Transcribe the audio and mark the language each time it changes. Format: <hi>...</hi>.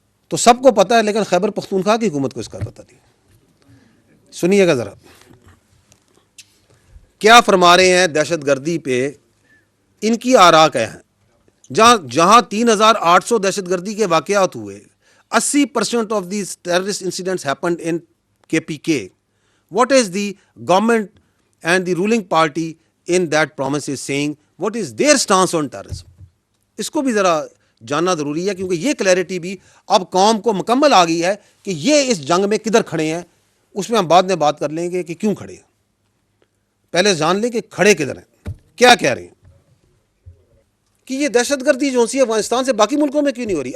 <ur>تو سب کو پتہ ہے لیکن خیبر پختونخوا کی حکومت کو اس کا پتہ نہیں. سنیے گا ذرا کیا فرما رہے ہیں دہشت گردی پہ. ان کی آراء کیا ہیں؟ جہاں 3,800 دہشت گردی کے واقعات ہوئے،</ur> <en>80% of these terrorist incidents happened in KPK. What is the government and the ruling party in that promise is saying? What is their stance on terrorism?</en> <ur>اس کو بھی ذرا جاننا ضروری ہے، کیونکہ یہ کلیئرٹی بھی اب قوم کو مکمل آ گئی ہے کہ یہ اس جنگ میں کدھر کھڑے ہیں. اس میں ہم بعد میں بات کر لیں گے کہ کیوں کھڑے ہیں. پہلے جان لیں کہ کھڑے کدھر ہیں، کیا کہہ رہے ہیں کہ یہ دہشت گردی جو سی افغانستان سے باقی ملکوں میں کیوں نہیں ہو رہی.</ur>